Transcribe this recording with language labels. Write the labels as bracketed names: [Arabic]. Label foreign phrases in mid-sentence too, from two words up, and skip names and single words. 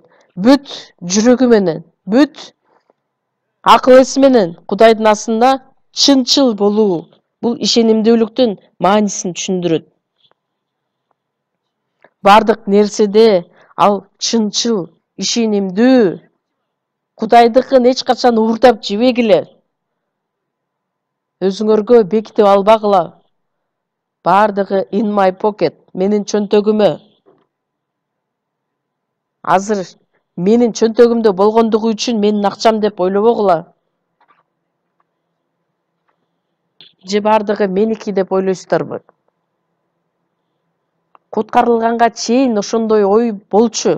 [Kyrgyz] Бүт жүрөгү менен, бүт акыл эси менен Кудайдын астында чынчыл болуу, бул ишенимдүүлүктүн маанисин түшүндүрөт. Бардык нерседе ал чынчыл, ишенимдүү, Кудайдыкын эч качан уурдап жебегиле. Өзүңөргө бекитип албагыла. [English] Бардыгы in my pocket, [Kyrgyz] менин чөнтөгүмө. Азыр менин чөнтөгүмдө болгондугу үчүн менин акчам деп ойлобогула. Же бардыгы меники деп ойлойсуздарбы? Куткарылганга чейин ошондой ой болчу.